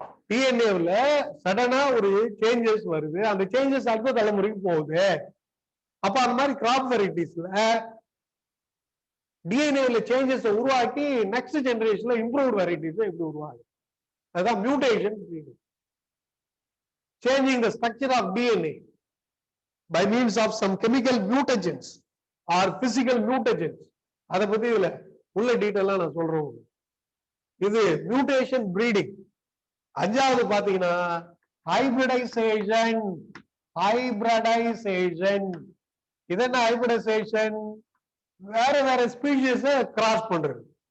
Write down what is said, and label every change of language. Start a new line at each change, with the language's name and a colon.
Tamil: டிஎன்ஏல சடனா ஒரு சேஞ்சஸ் வருது, அந்த சேஞ்சஸ் அடுத்த தலைமுறைக்கு போகுது. அப்ப அந்த மாதிரி கிராப் வெரைட்டிஸ்ல டிஎன்ஏல சேஞ்சஸ் உருவாக்கி நெக்ஸ்ட் ஜெனரேஷன்ல இம்ப்ரூவ்ட் வெரைட்டிஸ் எப்படி உருவாகுது. அதுதான் mutation breeding.
English: Changing the structure of DNA by means of some chemical mutagens or physical mutagens.
Tamil: அதை பத்தி இதுல உள்ள டீட்டெயிலா நான் சொல்றேன். இது மியூட்டேஷன் பிரீடிங். அஞ்சாவது பாத்தீங்கன்னா ஹைபிரிடைசேஷன். ஹைபிரிடைசேஷன் இது என்ன? ஹைபிரிடைசேஷன் வேற வேற ஸ்பீஷிஸ் கிராஸ் பண்றது.